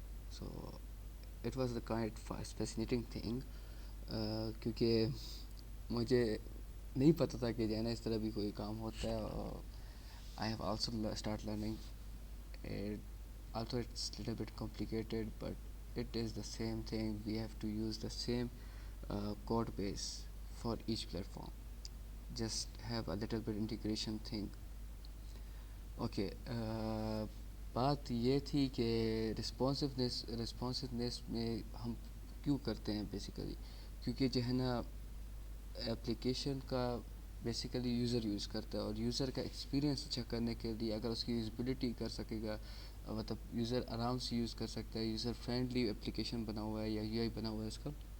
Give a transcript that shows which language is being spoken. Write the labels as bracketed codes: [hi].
[en] So it was the kind of fascinating thing, [ur] کیونکہ مجھے نہیں پتہ تھا کہ جو ہے نا اس طرح بھی کوئی کام ہوتا ہے. اور [en] I have also start learning it, although it's little bit complicated, but it is the same thing. We have to use the same code base for each platform, just have a little bit integration thing. [ur] Okay, بات یہ تھی کہ رسپانسونیس میں ہم کیوں کرتے ہیں basically, کیونکہ جو ہے نا اپلیکیشن کا بیسیکلی یوزر یوز کرتا ہے، اور یوزر کا ایکسپیرینس اچھا کرنے کے لیے اگر اس کی یوزبلٹی کر سکے گا، مطلب یوزر آرام سے یوز کر سکتا ہے، یوزر فرینڈلی اپلیکیشن بنا ہوا ہے یا یو آئی بنا ہوا ہے اس کا،